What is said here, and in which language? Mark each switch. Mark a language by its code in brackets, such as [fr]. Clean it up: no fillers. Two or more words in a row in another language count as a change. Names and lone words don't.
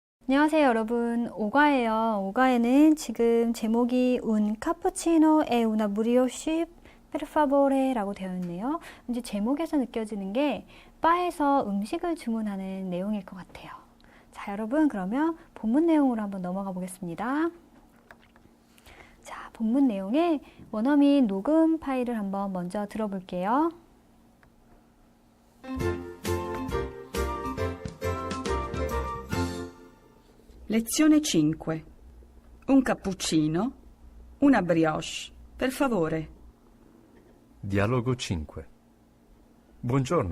[ko] 안녕하세요, 여러분. 오가예요. 오가에는 지금 제목이 [it] Un cappuccino e una brioche per favore [ko] 라고 되어 있네요. 이제 제목에서 느껴지는 게 바에서 음식을 주문하는 내용일 것 같아요. 자, 여러분, 그러면 본문 내용으로 한번 넘어가 보겠습니다. 자, 본문 내용에 원어민 녹음 파일을 한번 먼저 들어볼게요. [it] Lezione 5. Un cappuccino, una brioche, per favore. Dialogo 5. Buongiorno.